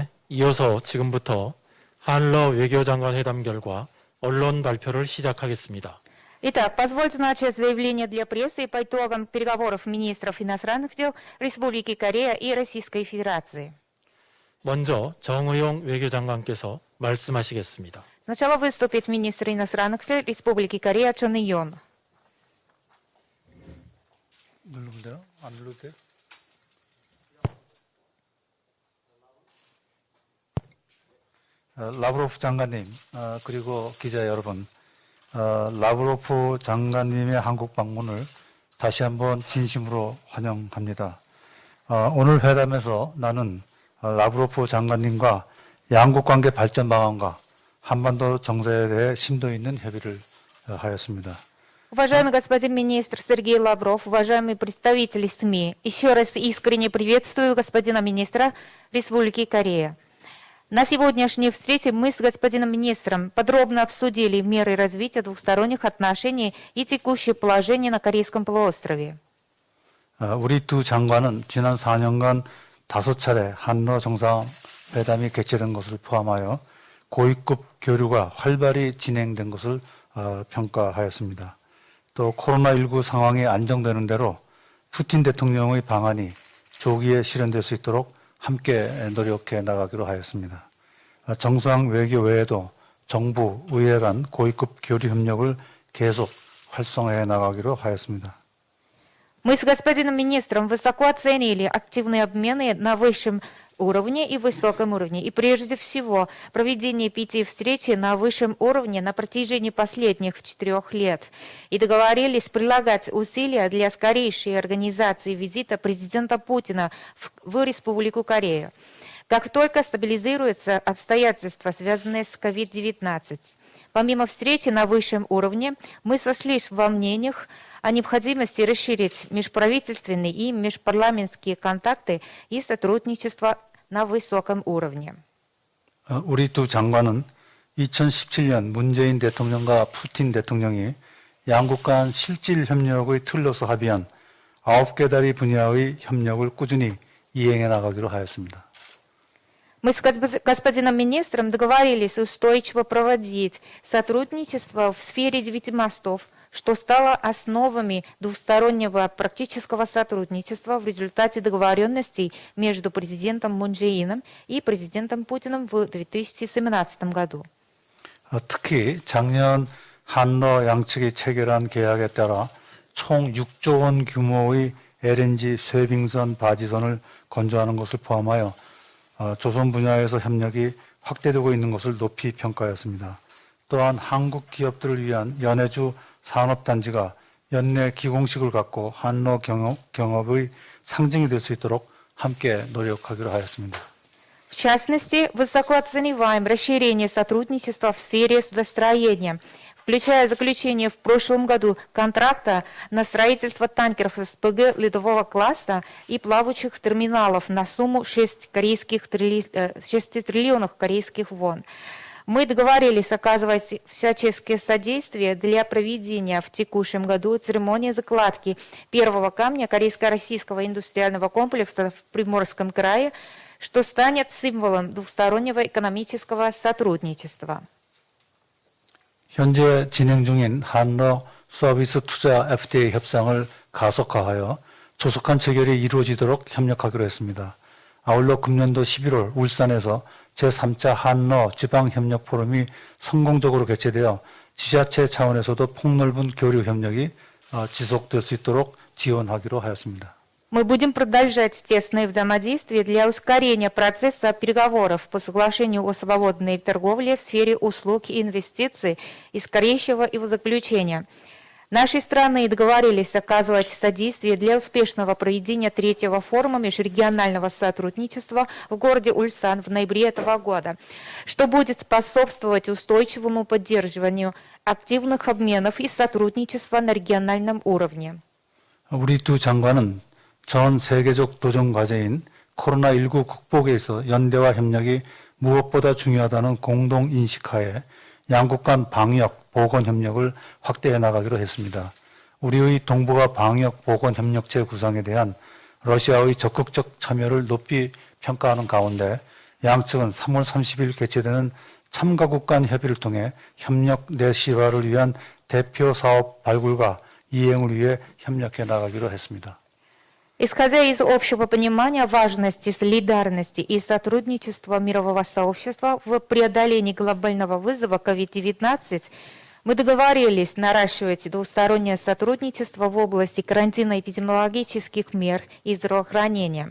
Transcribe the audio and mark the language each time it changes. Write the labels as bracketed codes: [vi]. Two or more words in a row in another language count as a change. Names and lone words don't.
[ko] 이어서 지금부터 한러 외교장관 회담 결과 언론 발표를 시작하겠습니다. [ru] Итак, позвольте начать заявление для прессы по итогам переговоров министров иностранных дел Республики Корея и Российской Федерации. [ko] 먼저 정의용 외교장관께서 말씀하시겠습니다. [ru] Сначала выступит министр иностранных дел Республики Корея Чон Ий-он. [ko] 누르면 돼요? 안 눌러도 돼요? 라브로프 장관님, 그리고 기자 여러분, 라브로프 장관님의 한국 방문을 다시 한번 진심으로 환영합니다. 오늘 회담에서 나는 라브로프 장관님과 양국 관계 발전 방안과 한반도 정세에 대해 심도 있는 협의를 하였습니다. [ru] Уважаемый господин министр Сергей Лавров, уважаемые представители СМИ, еще раз искренне приветствую господина министра Республики Корея. На сегодняшней встрече мы с господином министром подробно обсудили меры развития двухсторонних отношений и текущее положение на Корейском полуострове. [ko] 우리 두 장관은 지난 4년간 5차례 한러 정상회담이 개최된 것을 포함하여 고위급 교류가 활발히 진행된 것을 평가하였습니다. 또 코로나19 상황이 안정되는 대로 푸틴 대통령의 방안이 조기에 실현될 수 있도록 함께 노력해 나가기로 하였습니다. 정상 외교 외에도 정부, 의회 간 고위급 교류 협력을 계속 활성화해 나가기로 하였습니다. [ru] Мы с господином министром высоко оценили активные обмены на высшем уровне и высоком уровне, и прежде всего проведение 5 встреч на высшем уровне на протяжении последних 4 лет, и договорились прилагать усилия для скорейшей организации визита президента Путина в Республику Корея, как только стабилизируются обстоятельства, связанные с COVID-19. Помимо встречи на высшем уровне, мы сошлись во мнениях о необходимости расширить межправительственные и межпарламентские контакты и сотрудничество на высоком уровне. [ko] 우리 두 장관은 2017년 문재인 대통령과 푸틴 대통령이 양국 간 실질 협력의 틀로서 합의한 9개 다리 분야의 협력을 꾸준히 이행해 나가기로 하였습니다. [ru] Мы с господином министром договорились устойчиво проводить сотрудничество в сфере 9 мостов, что стало основами двустороннего практического сотрудничества в результате договоренностей между президентом Мун Чже Ином и президентом Путиным в 2017 году. [ko] 특히 작년 한러 양측이 체결한 계약에 따라 총 6조 원 규모의 LNG 쇠빙선 바지선을 건조하는 것을 포함하여 조선 분야에서 협력이 확대되고 있는 것을 높이 평가하였습니다. 또한 한국 기업들을 위한 연해주 산업단지가 연내 기공식을 갖고 한러 경업의 상징이 될 수 있도록 함께 노력하기로 하였습니다. [ru] В частности, высоко оцениваем расширение сотрудничества в сфере судостроения, включая заключение в прошлом году контракта на строительство танкеров СПГ ледового класса и плавучих терминалов на сумму 6 триллионов корейских вон. Мы договорились оказывать всяческое содействие для проведения в текущем году церемонии закладки первого камня корейско-российского индустриального комплекса в Приморском крае, что станет символом двустороннего экономического сотрудничества. [ko] 현재 진행 중인 한러 서비스 투자 FTA 협상을 가속화하여 조속한 체결이 이루어지도록 협력하기로 했습니다. 아울러 금년도 11월 울산에서 제3차 한러 지방협력 포럼이 성공적으로 개최되어 지자체 차원에서도 폭넓은 교류 협력이 지속될 수 있도록 지원하기로 하였습니다. [ru] Мы будем продолжать тесное взаимодействие для ускорения процесса переговоров по соглашению о свободной торговле в сфере услуг и инвестиций и скорейшего его заключения. Наши страны договорились оказывать содействие для успешного проведения 3-го форума межрегионального сотрудничества в городе Ульсан в ноябре этого года, что будет способствовать устойчивому поддерживанию активных обменов и сотрудничества на региональном уровне. [ko] 우리 두 장관은 전 세계적 도전 과제인 코로나19 극복에 있어 연대와 협력이 무엇보다 중요하다는 공동 인식하에 양국 간 방역, 보건 협력을 확대해 나가기로 했습니다. 우리의 동북아 방역, 보건 협력체 구상에 대한 러시아의 적극적 참여를 높이 평가하는 가운데 양측은 3월 30일 개최되는 참가국 간 협의를 통해 협력 내실화를 위한 대표 사업 발굴과 이행을 위해 협력해 나가기로 했습니다. [ru] Исходя из общего понимания важности солидарности и сотрудничества мирового сообщества в преодолении глобального вызова COVID-19, мы договорились наращивать двустороннее сотрудничество в области карантинно-эпидемиологических мер и здравоохранения.